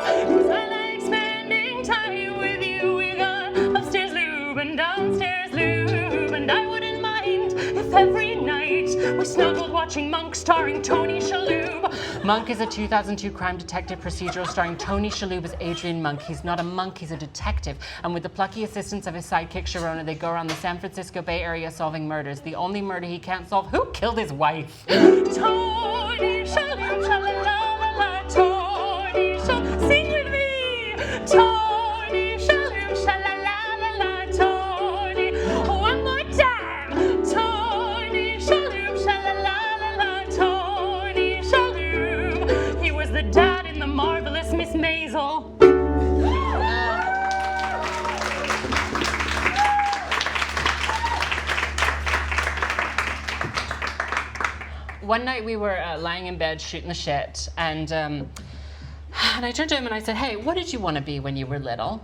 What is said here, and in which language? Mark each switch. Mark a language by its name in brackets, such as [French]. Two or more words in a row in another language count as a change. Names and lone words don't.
[English] 'Cause I like spending time with you. We got upstairs lube and downstairs lube, and I wouldn't mind if every night we snuggled watching Monk starring Tony Shalhoub. Monk is a 2002 crime detective procedural starring Tony Shalhoub as Adrian Monk. He's not a monk, he's a detective. And with the plucky assistance of his sidekick Sharona, they go around the San Francisco Bay Area solving murders. The only murder he can't solve, who killed his wife? Tony Shalhoub, sha-la-la-la-la, Tony Shalhoub, sing with me! Tony Shalhoub, sha-la-la-la-la, Tony, one more time! Tony Shalhoub, sha-la-la-la-la, Tony Shalhoub. He was the dad in The Marvelous Miss Maisel. One night we were lying in bed shooting the shit, and I turned to him and I said, hey, what did you want to be when you were little?